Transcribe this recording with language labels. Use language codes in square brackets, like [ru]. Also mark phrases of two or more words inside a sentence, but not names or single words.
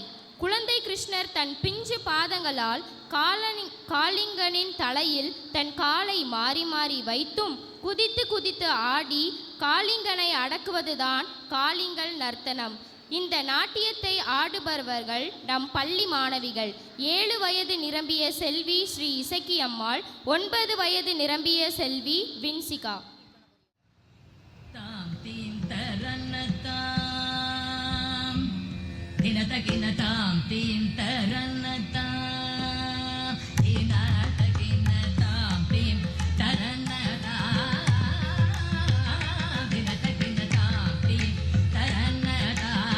[ta] குழந்தை கிருஷ்ணர் தன் பிஞ்சு பாதங்களால் காளிங்கனின் தலையில் தன் காலை மாறி மாறி வைத்தும் குதித்து குதித்து ஆடி காளிங்கனை அடக்குவதுதான் காளிங்கல் நர்த்தனம். இந்த நாட்டியத்தை ஆடுபவர்கள் நம் பள்ளி மாணவிகள். 7 வயது நிரம்பிய செல்வி ஸ்ரீ இசக்கி அம்மாள், 9 வயது நிரம்பிய செல்வி வின்சிகா. Kinataam tim taranata kinataam tim taranata kinataam tim taranata